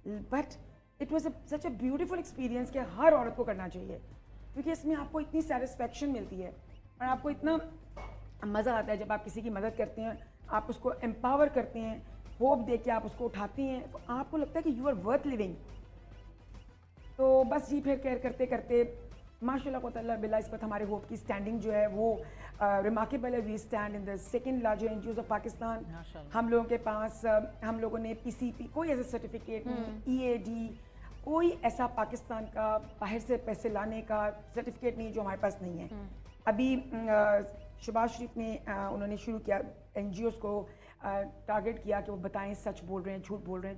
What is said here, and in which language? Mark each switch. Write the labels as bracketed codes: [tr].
[en] but it was such a beautiful experience [ur] کہ ہر عورت کو کرنا چاہیے, کیونکہ اس میں آپ کو اتنی سیٹسفیکشن ملتی ہے اور آپ کو اتنا مزہ آتا ہے جب آپ کسی کی مدد کرتے ہیں, آپ اس کو امپاور کرتے ہیں, ہوپ دے کے آپ اس کو اٹھاتی ہیں, تو آپ کو لگتا ہے کہ [en] You are worth living. [ur] تو بس جی پھر کیئر کرتے کرتے ماشاء اللہ تعالیٰ بلا اس وقت ہمارے ہوپ کی اسٹینڈنگ جو ہے وہ ریمارکیبل ہے. [en] We stand in the second largest N G Os of Pakistan. [ur] ہم لوگوں کے پاس ہم لوگوں نے پی سی پی کوئی ایسا سرٹیفکیٹ نہیں, ای اے ڈی کوئی ایسا پاکستان کا باہر سے پیسے لانے کا سرٹیفکیٹ نہیں جو ہمارے پاس نہیں ہے. ابھی شہباز شریف نے انہوں نے شروع کیا این جی اوز کو ٹارگیٹ کیا کہ وہ بتائیں سچ بول رہے ہیں جھوٹ بول رہے ہیں.